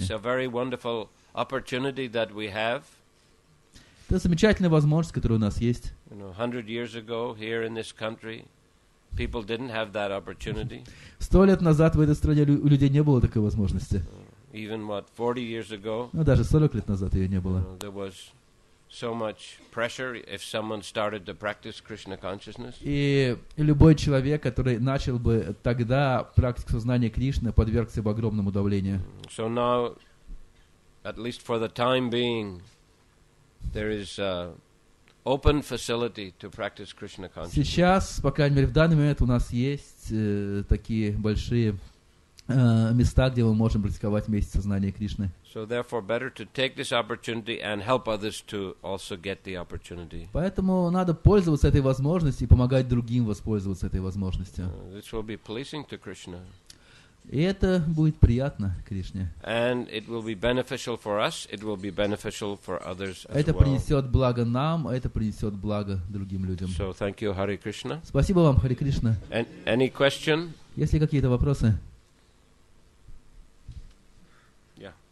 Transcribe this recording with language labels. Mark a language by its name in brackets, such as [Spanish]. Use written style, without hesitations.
[English] It's a very wonderful opportunity that we have. [Russian] Это замечательная возможность, которая у нас есть. [English] 100 years ago here in this country, people didn't have that opportunity. [Russian] 100 лет назад в этой стране у людей не было такой возможности. [English] Even 40 years ago, [Russian] Даже 40 лет назад ее не было. [English] there was so much pressure if someone started to practice Krishna consciousness. [Russian] И любой человек, который начал бы тогда практику сознания Кришны, подвергся бы огромному давлению. [English] So now, at least for the time being, there is open facility to practice Krishna consciousness. [Russian] Сейчас, по крайней мере, в данный момент у нас есть такие большие места, где мы можем практиковать вместе сознание Кришны. [English] So therefore, better to take this opportunity and help others to also get the opportunity. [Russian] Поэтому надо пользоваться этой возможностью и помогать другим воспользоваться этой возможностью. [English] This will be pleasing to Krishna. [Russian] И это будет приятно Кришне. [English] And it will be beneficial for us, it will be beneficial for others as [Russian] Это [English] well. [Russian] принесет благо нам, это принесет благо другим людям. [English] So thank you, Hare Krishna. [Russian] Спасибо вам, Харе Кришна. [English] Any question? [Russian] Есть ли какие-то вопросы? [English] Yeah.